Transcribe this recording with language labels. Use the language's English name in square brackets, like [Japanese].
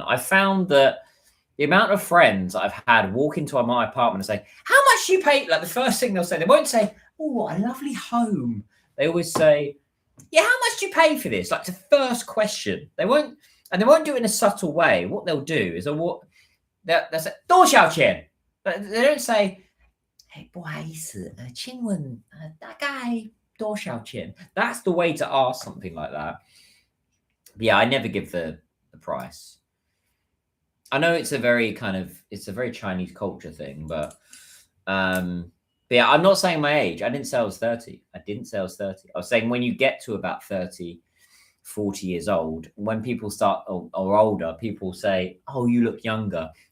[English] I found that the amount of friends I've had walk into my apartment and say, "How much do you pay?" Like the first thing they'll say, they won't say, "Oh, what a lovely home." They always say, "Yeah, how much do you pay for this?" Like the first question. They won't do it in a subtle way. What they'll do is they'll say, [Chinese] 多少钱? [English] But they don't say, "Hey, [Chinese] 不好意思，请问大概多少钱?" [English] That's the way to ask something like that. But yeah, I never give the price. I know it's a very Chinese culture thing, but yeah, I'm not saying my age. I didn't say I was 30. I was saying when you get to about 30, 40 years old, when people start or older, people say, "Oh, you look younger."